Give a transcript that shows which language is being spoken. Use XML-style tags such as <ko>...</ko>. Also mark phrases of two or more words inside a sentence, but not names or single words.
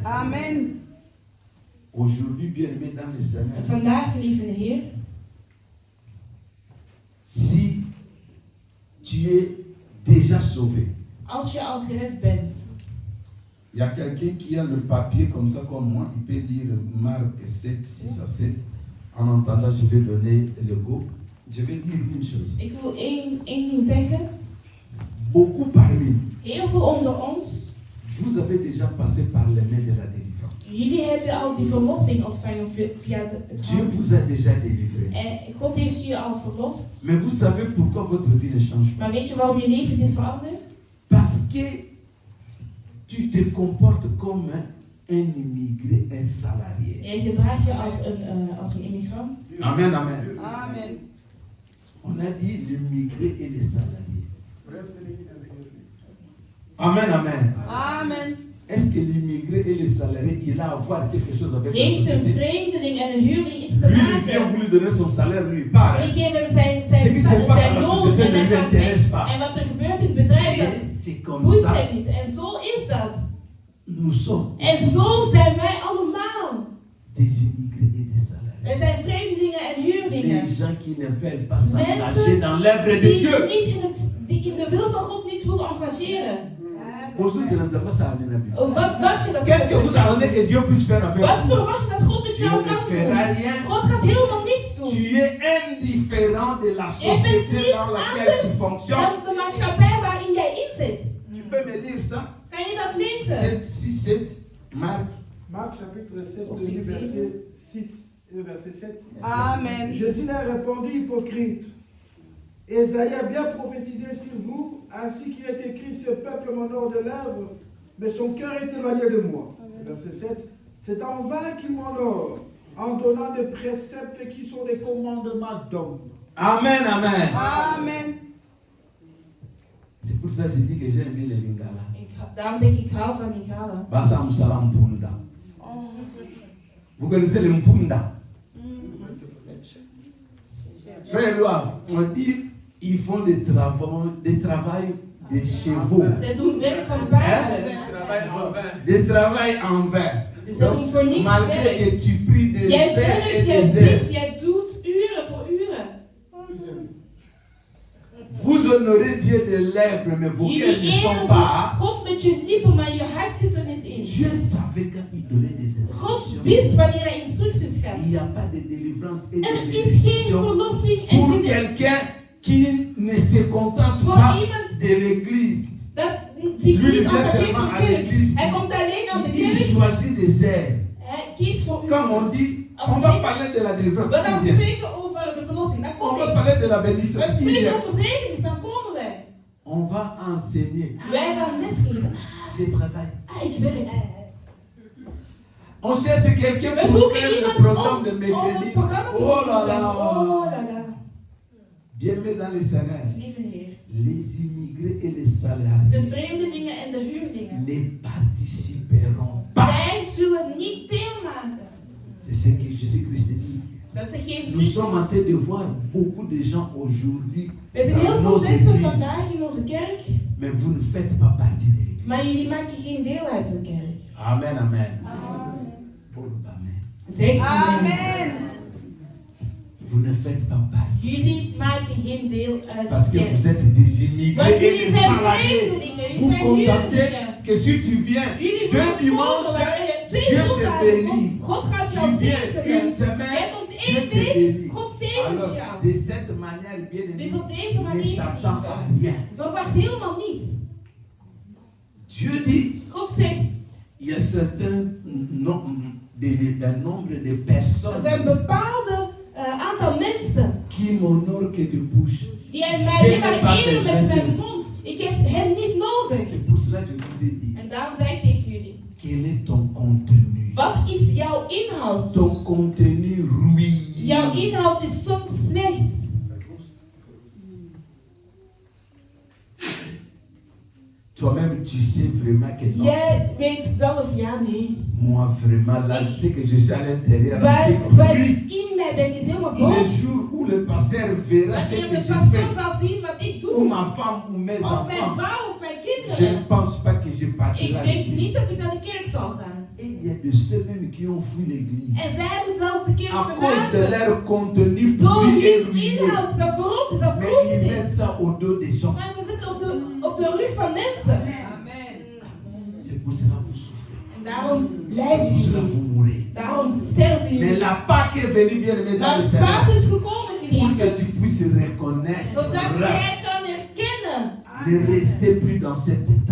<fr>Amen. Aujourd'hui, bien-aimés dans le Seigneur,</fr> <nl>En vandaag, geliefde Heer,</nl> <fr>si tu es déjà sauvé,</fr> <nl>als je al gered bent,</nl> <fr>il y a quelqu'un qui a le papier comme ça comme moi, il peut lire Marc 7, 6 à 7. En entendant, je vais donner le go. Je vais dire une chose.</fr> <nl>ik wil één ding zeggen.</nl> <fr>Beaucoup parmi nous,</fr> <nl>Heel veel onder ons,</nl> <fr>vous avez déjà passé par les mains de la délivrance.</fr> <nl>jullie hebben al die verlossing ontvangen via het</nl> <fr>Dieu</fr> <nl>hand.</nl> <fr>vous a déjà délivré.</fr> <nl>En God heeft je al verlost.</nl> <fr>Mais vous savez pourquoi votre vie ne change pas?</fr> <nl>Maar weet je waarom je leven niet verandert?</nl> <fr>Parce que tu te comportes comme un immigré, un salarié.</fr> <nl>Je gedraagt je als een immigrant.</nl> <fr>Amen, amen. Amen. On a dit l'immigré et les salariés. Amen, amen. Amen. Est-ce que l'immigré et les salariés, il a à voir quelque chose avec la</fr> <nl>Heeft een</nl> <fr>société?</fr> <nl>vreemdeling en een huurling iets te</nl> <fr>Lui, il vient,</fr> <nl>maken?</nl> <fr>vous lui donnez son salaire, lui, il part.</fr> <nl>Jullie geven hem zijn</nl> <fr>Ce qui se passe dans la</fr> <nl>loon</nl> <fr>société</fr> <nl>en</nl> <fr>ne</fr> <nl>hij</nl> <fr>lui</fr> <nl>gaat</nl> <fr>intéresse</fr> <nl>weg.</nl> <fr>pas.</fr> <nl>En wat er gebeurt in het bedrijf,</nl> <fr>Et</fr> <nl>dat</nl> <fr>c'est comme</fr> <nl>boeit</nl> <fr>ça,</fr> <nl>hem niet. En zo is dat.</nl> <fr>nous sommes</fr> <nl>En zo zijn wij allemaal.</nl> <fr>des immigrés et des salariés.</fr> <nl>Wij zijn vreemdelingen en huurlingen.</nl> <fr>Les gens qui ne veulent pas s'engager</fr> <nl>Mensen</nl> <fr>dans l'œuvre de</fr> <nl>Die</nl> <fr>Dieu.</fr> <nl>die in de wil van God niet willen engageren.</nl> <fr>Aujourd'hui, je ne sais pas ça à la Bible.</fr> <nl>Wat wacht je dat</nl> <fr>Qu'est-ce que</fr> <nl>God</nl> <fr>vous</fr> <nl>met jou</nl> <fr>attendez</fr> <nl>doet?</nl> <fr>que Dieu puisse faire avec</fr> <nl>Wat</nl> <fr>vous?</fr> <nl>verwacht je dat God met</nl> <fr>Dieu</fr> <nl>jou</nl> <fr>ne</fr> <nl>kan</nl> <fr>fera</fr> <nl>doen?</nl> <fr>rien.</fr> <nl>God gaat helemaal niets doen.</nl> <fr>Tu es indifférent de la</fr> <nl>bent</nl> <fr>société</fr> <nl>niet</nl> <fr>dans laquelle tu</fr> <nl>anders</nl> <fr>fonctionnes.</fr> <nl>Dan de maatschappij waarin jij in zit.</nl> <fr>Tu peux me lire ça?</fr> <nl>Kan je dat lezen?</nl> <fr>7, 6, 7, Marc. Marc chapitre 7, Aussi, verset 6 et verset 7. Amen. Jésus leur répondit, hypocrite. Ésaïe a bien prophétisé sur vous, ainsi qu'il est écrit, ce peuple m'honore de lèvres, mais son cœur est éloigné de moi. Verset 7. C'est en vain qu'il m'honore, en donnant des préceptes qui sont des commandements d'hommes. Amen, amen. Amen. C'est pour ça que je dis que j'aime bien les Lingala.</fr> <nl>Daarom zeg ik hou van Lingala.</nl> <ln>Basa Musala Mpunda.</ln> <fr>Vous connaissez les Mpunda? Frère Loa, on dit ils font des travail de chevaux.</fr> <nl>Zij doen werk van paarden.</nl> <fr>Des travail en vain.</fr> <nl>Dus ze doen voor niets</nl> <fr>Malgré</fr> <nl>werk.</nl> <fr>que tu pries des</fr> <nl>Jij</nl> <fr>heures et</fr> <nl>werkt, jij</nl> <fr>des heures,</fr> <nl>bidt, jij doet uren voor uren.</nl> <fr>vous honorez Dieu de lèvres, mais vos cœurs</fr> <nl>Jullie</nl> <fr>ne sont</fr> <nl>eren</nl> <fr>pas.</fr> <nl>God met je lippen, maar je hart zit er niet in.</nl> <fr>Dieu savait quand il donnait des</fr> <nl>God</nl> <fr>instructions.</fr> <nl>wist wanneer hij instructies gaf.</nl> <fr>Il n'y a pas de délivrance et de</fr> <nl>Er is geen</nl> <fr>bénédiction</fr> <nl>verlossing en</nl> <fr>pour</fr> <nl>geen...</nl> <fr>quelqu'un qui ne se contente</fr> <nl>Voor</nl> <fr>pas</fr> <nl>iemand</nl> <fr>de l'église.</fr> <nl>dat zich</nl> <fr>Lui,</fr> <nl>niet</nl> <fr>il vient</fr> <nl>engageert</nl> <fr>seulement</fr> <nl>voor</nl> <fr>à</fr> <nl>de kerk.</nl> <fr>l'église.</fr> <nl>Hij komt alleen aan de</nl> <fr>Il</fr> <nl>kerk.</nl> <fr>choisit des heures.</fr> <nl>Hij kiest voor</nl> <fr>Comme</fr> <nl>uren.</nl> <fr>on dit,</fr> <nl>Als</nl> <fr>on</fr> <nl>we</nl> <fr>va</fr> <nl>zeggen-</nl> <fr>parler de la délivrance.</fr> <nl>We gaan</nl> <fr>Il vient.</fr> <nl>spreken over de verlossing. Dan</nl> <fr>On</fr> <nl>kom</nl> <fr>va</fr> <nl>ik.</nl> <fr>parler de la bénédiction.</fr> <nl>We</nl> <fr>Il</fr> <nl>spreken</nl> <fr>vient.</fr> <nl>over zegening. Dan komen wij.</nl> <fr>On va enseigner.</fr> <nl>Wij gaan lesgeven.</nl> <fr>Je travaille.</fr> <nl>Ik werk.</nl> <fr>On cherche quelqu'un</fr> <nl>We</nl> <fr>pour</fr> <nl>zoeken</nl> <fr>faire le</fr> <nl>iemand</nl> <fr>programme de</fr> <nl>om</nl> <fr>mercredi.</fr> <nl>het programma te</nl> <fr>Oh là</fr> <nl>doen.</nl> <fr>Oh là. là là. Bien-aimés dans les salaires.</fr> <nl>Lieve Heer.</nl> <fr>Les immigrés et les salariés</fr> <nl>De vreemdelingen en de huurlingen.</nl> <fr>ne participeront pas.</fr> <nl>Zij zullen niet deelmaken.</nl> <fr>C'est ce que Jésus-Christ dit.</fr> <nl>Dat zegt Jezus</nl> <fr>Nous sommes en</fr> <nl>Christus.</nl> <fr>train de voir beaucoup de gens aujourd'hui</fr> <nl>We zien heel</nl> <fr>dans</fr> <nl>veel</nl> <fr>nos</fr> <nl>mensen</nl> <fr>églises,</fr> <nl>vandaag in onze kerk.</nl> <fr>mais vous ne faites pas partie de l'église.</fr> <nl>Maar jullie maken geen deel uit de kerk.</nl> <fr>Amen, amen. Paul, amen.</fr> <nl>Zeg amen. Amen.</nl> <fr>Vous ne faites pas partie.</fr> <nl>Jullie maken geen deel uit</nl> <fr>Parce</fr> <nl>de</nl> <fr>que</fr> <nl>kerk.</nl> <fr>vous êtes des immigrés</fr> <nl>Want</nl> <fr>et</fr> <nl>jullie</nl> <fr>des</fr> <nl>zijn</nl> <fr>salariés.</fr> <nl>vreemdelingen.</nl> <fr>Vous</fr> <nl>Jullie zijn</nl> <fr>contentez</fr> <nl>huurlingen.</nl> <fr>que si tu viens</fr> <nl>Jullie</nl> <fr>deux</fr> <nl>moeten</nl> <fr>dimanches,</fr> <nl>komen wanneer je 2</nl> <fr>Dieu te</fr> <nl>zondagen</nl> <fr>bénit.</fr> <nl>komt. God gaat jou</nl> <fr>Tu viens</fr> <nl>zegenen.</nl> <fr>une semaine,</fr> <nl>Jij komt</nl> <fr>Dieu</fr> <nl>1</nl> <fr>te</fr> <nl>week.</nl> <fr>bénit.</fr> <nl>God zegent</nl> <fr>Alors,</fr> <nl>jou.</nl> <fr>de cette manière, bien aimé,</fr> <nl>Dus op deze</nl> <fr>ne</fr> <nl>manier</nl> <fr>t'attends à rien.</fr> <nl>verwacht helemaal niets.</nl> <fr>Dieu dit,</fr> <nl>God zegt,</nl> <fr>il y a un nombre de</fr> <nl>er</nl> <fr>personnes</fr> <nl>zijn bepaalde aantal mensen</nl> <fr>qui m'honorent que de bouche.</fr> <nl>die mij</nl> <fr>Je</fr> <nl>alleen</nl> <fr>n'ai</fr> <nl>maar</nl> <fr>pas</fr> <nl>eren met</nl> <fr>besoin</fr> <nl>mijn</nl> <fr>de-</fr> <nl>mond. Ik heb hen niet nodig.</nl> <fr>C'est pour cela que je vous ai dit,</fr> <nl>En daarom zei ik tegen jullie,</nl> <fr>quel est ton contenu?</fr> <nl>wat is jouw inhoud?</nl> <fr>Ton contenu ruine.</fr> <nl>Jouw inhoud is soms slecht.</nl> <fr>Toi-même, tu sais vraiment que non.</fr> <nl>Jij weet zelf, ja, nee.</nl> <fr>Moi, vraiment, là, je sais que je suis à l'intérieur.</fr> <nl>Waar</nl> <fr>C'est</fr> <nl>ik in mij ben, is helemaal</nl> <fr>le</fr> <nl>boos.</nl> <fr>jour où le pasteur verra ce</fr> <nl>Wanneer</nl> <fr>que</fr> <nl>de</nl> <fr>je</fr> <nl>pastoor</nl> <fr>fais,</fr> <nl>zal zien wat ik</nl> <fr>ou</fr> <nl>doe,</nl> <fr>ma femme, ou mes</fr> <nl>of mijn</nl> <fr>enfants,</fr> <nl>vrouw of mijn</nl> <fr>je ne</fr> <nl>kinderen,</nl> <fr>pense pas que je partirai</fr> <nl>ik</nl> <fr>à</fr> <nl>denk</nl> <fr>l'église.</fr> <nl>niet dat ik naar de kerk zal gaan.</nl> <fr>Et il y a de ceux même qui ont fui l'église</fr> <nl>En zij hebben zelfs de kerk</nl> <fr>à cause de</fr> <nl>verlaten.</nl> <fr>leur contenu</fr> <nl>Door</nl> <fr>pourri et</fr> <nl>hun</nl> <fr>ruiné.</fr> <nl>inhoud dat verrot is, dat</nl> <fr>Mais</fr> <nl>verroest</nl> <fr>ils mettent</fr> <nl>is.</nl> <fr>ça au dos des gens.</fr> <nl>Maar ze zitten op de rug van mensen.</nl> <fr>C'est pour cela que vous souffrez.</fr> <nl>En daarom</nl> <fr>C'est</fr> <nl>lijden</nl> <fr>pour cela que</fr> <nl>jullie.</nl> <fr>vous mourrez.</fr> <nl>Daarom sterven</nl> <fr>Mais</fr> <nl>jullie.</nl> <fr>la Pâque est venue bien aimé dans</fr> <nl>Maar</nl> <fr>le</fr> <nl>de</nl> <fr>Seigneur.</fr> <nl>Paas is gekomen,</nl> <fr>Pour</fr> <nl>geliefde.</nl> <fr>que tu puisses reconnaître.</fr> <nl>Zodat jij kan herkennen.</nl> <fr>Ne restez plus dans cet état.</fr>